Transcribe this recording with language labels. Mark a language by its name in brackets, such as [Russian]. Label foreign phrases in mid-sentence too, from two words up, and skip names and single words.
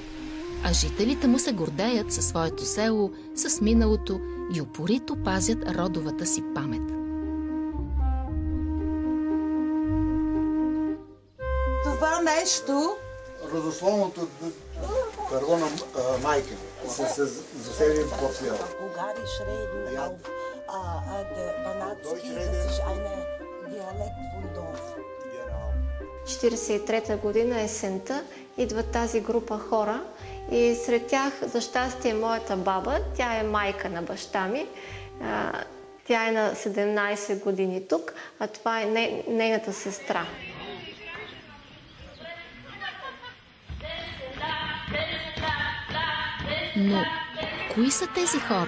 [Bulgarian] А жителите му се гордеят със своето село, с миналото и упорито пазят родовата си памет. Това нещо... Родословното дърво на майка са се заселили по село. [German] Bulgarisch reden auf der Banatski, das ist eine Dialekt von Dorf. [Bulgarian] 1943 година есента идва тази група хора и сред тях, за щастие, моята баба, тя е майка на баща ми. Тя е на 17 години тук, а това е нейната сестра. Но кои са тези хора?